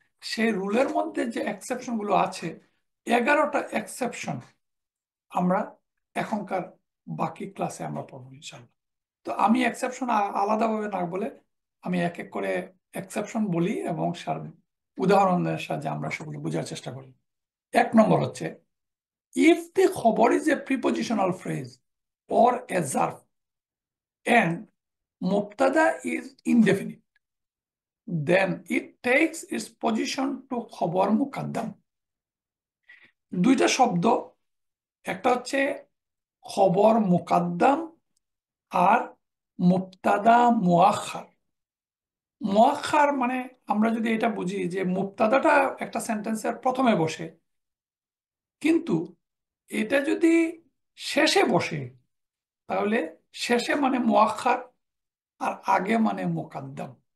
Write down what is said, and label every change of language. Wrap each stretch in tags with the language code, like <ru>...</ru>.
<bn>সেই রুলের মধ্যে যে এক্সেপশন গুলো আছে, 11টা এক্সেপশন আমরা এখনকার বাকি ক্লাসে আমরা পড়বো ইনশাল্লাহ। তো আমি এক্সেপশন আলাদাভাবে না বলে আমি এক এক করে এক্সেপশন বলি এবং উদাহরণের সাহায্যে আমরা সেগুলো বোঝার চেষ্টা করি। 1 নম্বর হচ্ছে,</bn> <en>If the খবর is a prepositional phrase or a verb and mubtada is indefinite, then it takes its position to খবর মুকাদ্দাম।</en> <bn>দুইটা শব্দ, একটা হচ্ছে খবর মুকাদ্দাম আর মুবতাদা মুআখার। মুআখার মানে আমরা যদি এটা বুঝি যে মুবতাদাটা একটা সেন্টেন্সের প্রথমে বসে, কিন্তু এটা যদি শেষে বসে তাহলে শেষে মানে মুআখার আর আগে মানে মুকাদ্দাম।</bn>